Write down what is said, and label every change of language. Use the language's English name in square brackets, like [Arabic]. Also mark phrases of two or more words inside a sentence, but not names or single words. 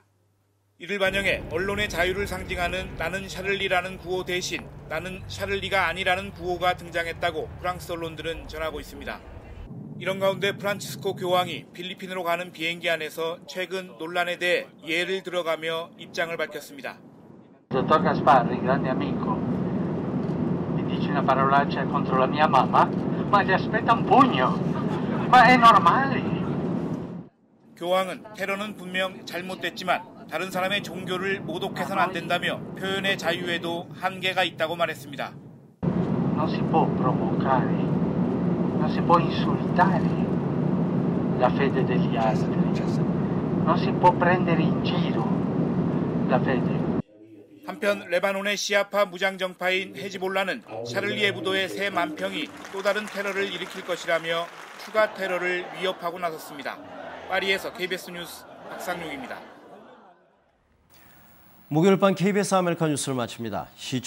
[Korean] 이를 반영해 언론의 자유를 상징하는 나는 샤를리라는 구호 대신 나는 샤를리가 아니라는 구호가 등장했다고 프랑스 언론들은 전하고 있습니다. 이런 가운데 프란치스코 교황이 필리핀으로 가는 비행기 안에서 최근 논란에 대해 예를 들어가며 입장을 밝혔습니다. [Italian] Dottor Gasparri, grande amico, mi dice una parolaccia contro la mia mamma, ma ti aspetta un pugno. Ma è normale. [Korean] 교황은 테러는 분명 잘못됐지만 다른 사람의 종교를 모독해서는 안 된다며 표현의 자유에도 한계가 있다고 말했습니다. [Italian] Non si può provocare, non si può insultare la fede degli altri, non si può prendere in giro la fede. [Korean] 한편 레바논의 시아파 무장정파인 헤즈볼라는 샤를리 에브도의 새 만평이 또 다른 테러를 일으킬 것이라며 추가 테러를 위협하고 나섰습니다. 파리에서 KBS 뉴스 박상용입니다. 목요일 밤 KBS 아메리카 뉴스를 마칩니다.